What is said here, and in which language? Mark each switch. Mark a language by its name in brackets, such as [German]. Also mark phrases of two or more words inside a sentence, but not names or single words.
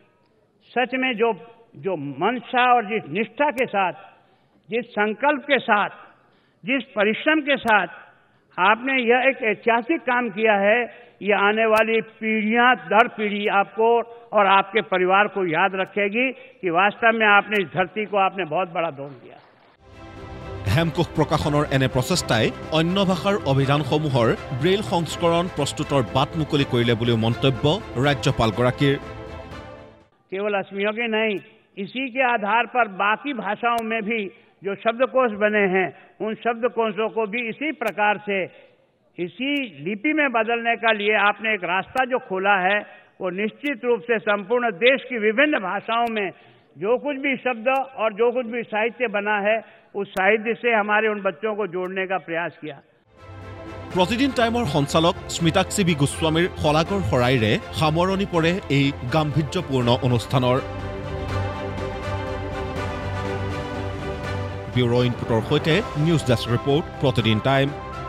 [Hindi] सच में जो मंशा और जिस निष्ठा के साथ, जिस संकल्प के साथ, जिस परिश्रम के साथ आपने यह एक ऐतिहासिक काम किया है, ये आने वाली पीढ़ियां दर पीढ़ी आपको और आपके परिवार को याद रखेगी कि वास्तव में आपने इस धरती को आपने बहुत बड़ा दान दिया। [Assamese] হেমকোষ প্ৰকাশনৰ এনে প্ৰচেষ্টাই অন্য ভাষাৰ অভিধানসমূহৰ ব্ৰেইল সংস্কৰণ প্ৰস্তুতৰ বাট মুকলি কৰিলে বুলিও মন্তব্য ৰাজ্যপালগৰাকীৰ। [Hindi] केवल अस्मियों के नहीं, इसी के आधार पर बाकी भाषाओं में भी जो शब्दकोश बने हैं, उन शब्दकोशों को भी इसी प्रकार से इसी लिपि में बदलने का लिए आपने एक रास्ता जो खोला है, वो निश्चित रूप से संपूर्ण देश की विभिन्न भाषाओं में जो कुछ भी शब्द और जो कुछ भी साहित्य बना है, उस साहित्य से हमारे उन बच्चों को जोड़ने का प्रयास किया। [Assamese] प्रतिदिन टाइমৰ সঞ্চালক স্মিতাক্ষী বি গোস্বামীৰ শলাগৰ শৰাইৰে সামৰণি পৰে এই গাম্ভীৰ্যপূৰ্ণ অনুষ্ঠানৰ। [English] bureau input [Assamese] সৈতে [English] news desk report, [Assamese] প্ৰতিদিন টাইম।